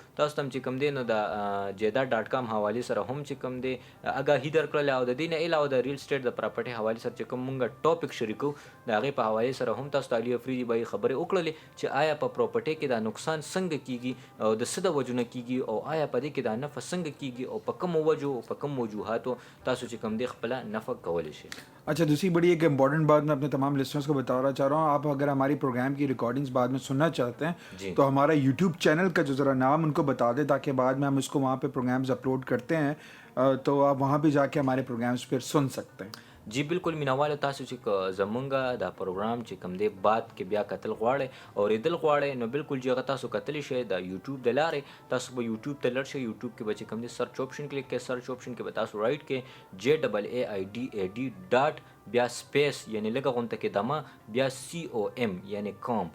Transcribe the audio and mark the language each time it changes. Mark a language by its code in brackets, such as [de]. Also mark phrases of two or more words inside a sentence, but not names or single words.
[ps] تاسو ته چې کوم دی نو د JAAID.com حواله سره هم چې کوم دی اګاهي درکړل او د دې نه علاوه د [en] real estate [ps] د پراپرټي حواله سره چې کوم مونږ ټاپک شریکو د هغې په حواله سره هم تاسو ته علي افریدي بای خبرې وکړلې چې آیا په پراپرټي کې دا نقصان څنګه کیږي او د څه د وجو نه کیږي او آیا په دې کې دا نفع څنګه کیږي او په کوم وجو او په کوم وجوهاتو تاسو چې کوم دی خپل نفع کولی شئ. [ur] اچھا دوسری بڑی ایک امپورٹنٹ بات میں اپنے تمام لسنرس کو بتانا چاہ رہا ہوں, آپ اگر ہماری پروگرام کی ریکارڈنگز بعد میں سننا چاہتے ہیں تو ہمارا یوٹیوب چینل کا جو ذرا نام ان کو بتا دیں تاکہ بعد میں ہم اس کو وہاں پہ پروگرامز اپلوڈ کرتے ہیں تو آپ وہاں پہ جا کے ہمارے پروگرامز پھر سن سکتے ہیں. [ps] جی بالکل مینوالو تاسو چې زمونږ دا پروګرام چې کوم دی بعد کې بیا کتل غواړئ او ریدل غواړئ نو بالکل چې هغه تاسو کتلی شئ د یوټیوب د لارې تاسو به یوټیوب ته لړ شئ. یوټیوب کې به چې کوم دی [en] search option [ps] کلیک کړئ, [en] search option [ps] کې به تاسو رائټ کړئ JAAIDAD بیا سپیس یعنی لږه غونته کې دمه بیا COM یعنی کوم.